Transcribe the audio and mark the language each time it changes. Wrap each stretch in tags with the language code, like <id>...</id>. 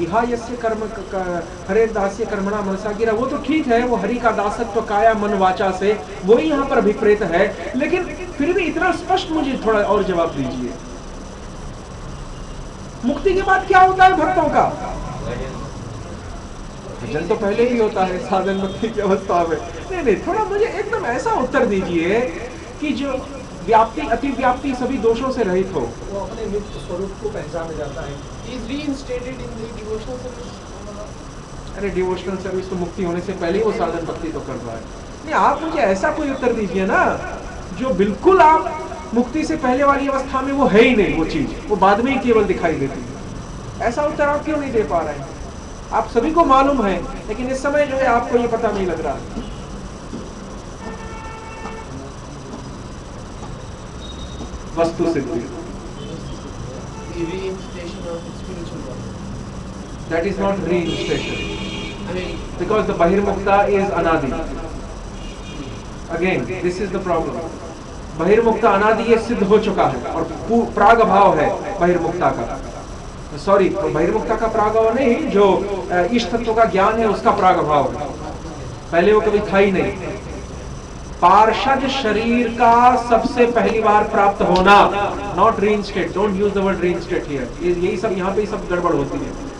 <hi>यहाँ यस्य कर्म हरे दास्य कर्मणा मनसा गिरा, वो तो ठीक है, वो हरि का दासत्व काया मन वाचा से, वो ही यहाँ पर अभिप्रेत है, लेकिन फिर भी इतना स्पष्ट मुझे थोड़ा और जवाब दीजिए, मुक्ति के बाद क्या होता है भक्तों का? भजन तो पहले ही होता है साधन मुक्ति की अवस्था में। नहीं, थोड़ा मुझे एकदम ऐसा उत्तर दीजिए कि जो व्याप्ति अतिव्याप्ति सभी दोषों से रहित हो, वो अपने नित्य स्वरूप को पहचान जाता है।</hi> <en>He is reinstated in the devotional service.</en> <hi>अरे</hi> <en>devotional service</en> <hi>तो मुक्ति होने से पहले ही वो साधन भक्ति तो कर रहा है। नहीं, आप मुझे ऐसा कोई उत्तर दीजिए ना जो बिल्कुल आप मुक्ति से पहले वाली अवस्था में वो है ही नहीं, वो चीज वो बाद में ही केवल दिखाई देती है। ऐसा उत्तर आप क्यों नहीं दे पा रहे हैं? आप सभी को मालूम है, लेकिन इस समय जो है आपको ये पता नहीं लग रहा है। वस्तु सिद्धि,</hi> <en>The reinstatation of spiritual body. that is not reinstatation, I mean, because the bahirmukta is anadi. Again, this is the problem.</en> <hi>बहिर्मुक्ता अनादि ये सिद्ध हो चुका है और प्राग भाव है बहिर्मुक्ता का, सॉरी बहिर्मुक्ता का प्राग भाव नहीं, जो इष्ट तत्व का ज्ञान है उसका प्राग भाव है, पहले वो कभी था ही नहीं। पार्षद शरीर का सबसे पहली बार प्राप्त होना,</hi> <en>not reinstate, don't use the word reinstate here,</en> <hi>यही सब यहाँ पे सब गड़बड़ होती है।</hi>